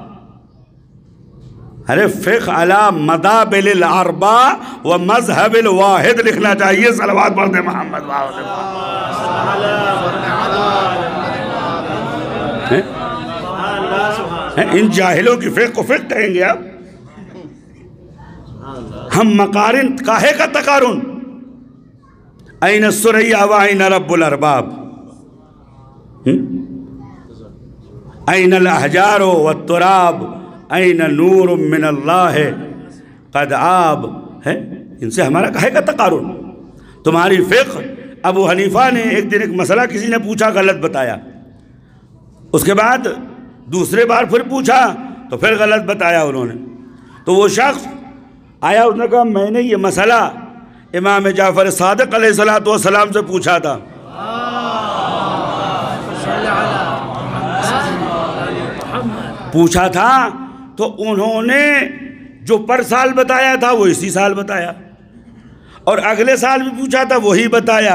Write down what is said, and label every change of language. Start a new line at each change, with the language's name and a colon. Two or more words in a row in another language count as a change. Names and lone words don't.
Urdu: ارے
Arabic: فقہ علی مذاہب الاربع و مذہب الواحد
Urdu: لکھنا چاہیے۔ صلوات پڑھ دے محمد وآلہ محمد۔ ان جاہلوں کی فقہ کو فقہ کہیں گے آپ؟ ہم مقارن کاہے کا تقارن؟
Arabic: این السریہ و این رب الارباب، این الاحجار والتراب، این نور من اللہ قد آب ہے۔
Urdu: ان سے ہمارا کہے کا تقارن؟ تمہاری فقہ، ابو حنیفہ نے ایک دن ایک مسئلہ کسی نے پوچھا، غلط بتایا، اس کے بعد دوسرے بار پھر پوچھا تو پھر غلط بتایا انہوں نے۔ تو وہ شخص آیا، اس نے کہا میں نے یہ مسئلہ امام جعفر صادق
Arabic: علیہ السلام
Urdu: سے پوچھا تھا، پوچھا تھا تو انہوں نے جو پر سال بتایا تھا وہ اسی سال بتایا، اور اگلے سال بھی پوچھا تھا وہی بتایا۔